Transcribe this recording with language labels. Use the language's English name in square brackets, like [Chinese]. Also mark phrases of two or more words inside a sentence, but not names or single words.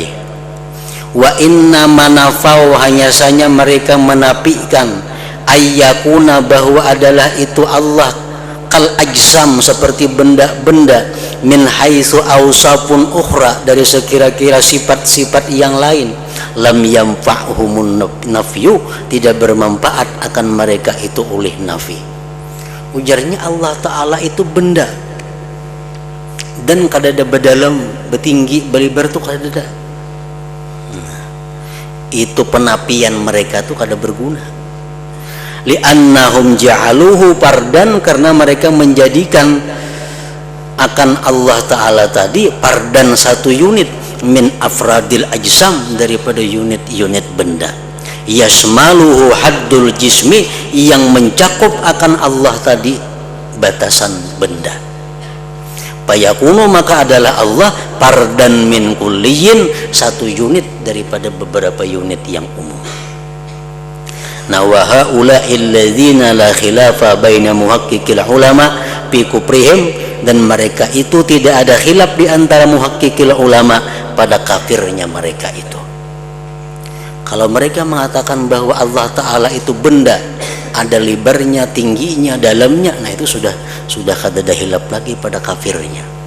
[Arabic] وإن ما نفوا, [Indonesian] hanya saja mereka menafikan ayyakuna, bahwa adalah itu Allah [Arabic] كالأجسام, [Indonesian] seperti benda-benda, [Arabic] من حيث أوصاف أخرى, [Indonesian] dari sekira-kira sifat-sifat yang lain. [Arabic] لم ينفعهم النفي, [Indonesian] tidak bermanfaat akan mereka itu oleh nafi. [Banjar] Ujarnya Allah Ta'ala itu benda dan kada ada berdalam, bertinggi, berlebar tuh kada ada. Itu penapian mereka tuh kada berguna. [Arabic] لأنهم جعلوه فردا, [Indonesian] karena mereka menjadikan akan Allah Ta'ala tadi pardan, satu unit [Arabic] من أفراد الأجسام, [Indonesian] daripada unit-unit benda. [Arabic] يشمله حد الجسم, [Indonesian] yang mencakup akan Allah tadi batasan benda. Fayakunu, maka adalah Allah pardan [Arabic] من كلي, [Indonesian] satu unit daripada beberapa unit yang umum. Nah, [Arabic] وهؤلاء الذين لا خلاف بين محققي العلماء في كفرهم, [Indonesian] dan mereka itu tidak ada khilaf di antara [Arabic] محققي العلماء [Indonesian] pada kafirnya mereka itu. [Banjar] Kalau mereka mengatakan bahwa Allah Ta'ala itu benda, ada lebarnya, tingginya, dalamnya, nah itu sudah kada ada khilaf lagi pada kafirnya.